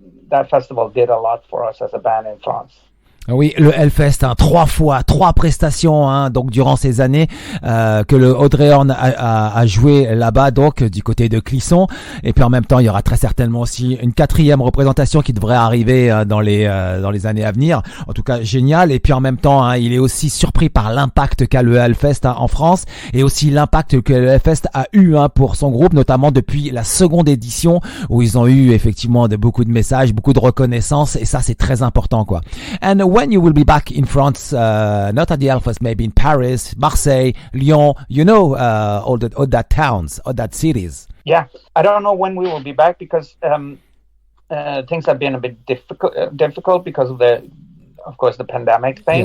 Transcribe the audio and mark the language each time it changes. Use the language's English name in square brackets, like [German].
[English] That festival did a lot for us as a band in France. [French] Oui, le Hellfest, 3 prestations, donc durant ces années que le Audrey Horne a joué là-bas, donc du côté de Clisson. Et puis en même temps, il y aura très certainement aussi une 4e représentation qui devrait arriver dans les années à venir. En tout cas, génial. Et puis en même temps, il est aussi surpris par l'impact qu'a le Hellfest en France, et aussi l'impact que le Hellfest a eu pour son groupe, notamment depuis la 2e édition, où ils ont eu effectivement beaucoup de messages, beaucoup de reconnaissance, et ça c'est très important quoi. [English] And when you will be back in France, not at the Hellfest, maybe in Paris, Marseille, Lien, all that towns, all that cities. Yeah, I don't know when we will be back, because things have been a bit difficult because of course, the pandemic thing.